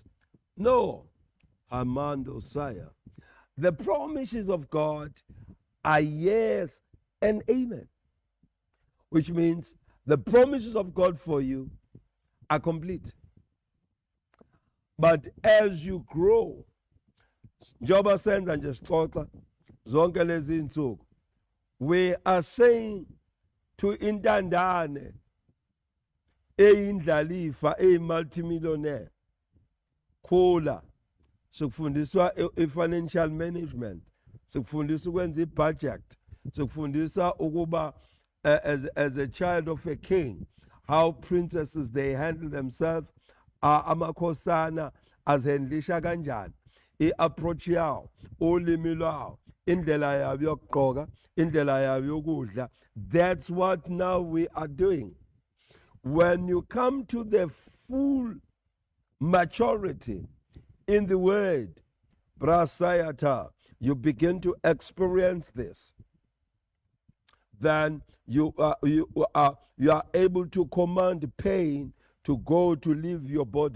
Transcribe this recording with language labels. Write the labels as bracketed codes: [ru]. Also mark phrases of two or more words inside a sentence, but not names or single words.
[en] No. Armando Saya. The promises of God are yes and amen, which means the promises of God for you are complete. But as you grow, [nd] njengoba senza nje sixoxa zonke lezi insuku, [en] we are saying to [nd] intandane eyindlalifa [en] multimillionaire, [nd] khula, sikufundiswa [en] i-financial management, [nd] sikufundisa ukwenza i-budget, sikufundisa ukuba [en] as a child of a king, how princesses they handle themselves, [nd] amakhosana azendlisha kanjani, i-approach yawo, ulimi lwawo, indlela yabo yokugqoka, indlela yabo yokudla. [en] That's what now we are doing. When you come to the full maturity in the word, Brasayata, you begin to experience this. Then you are able to command pain to go to leave your body.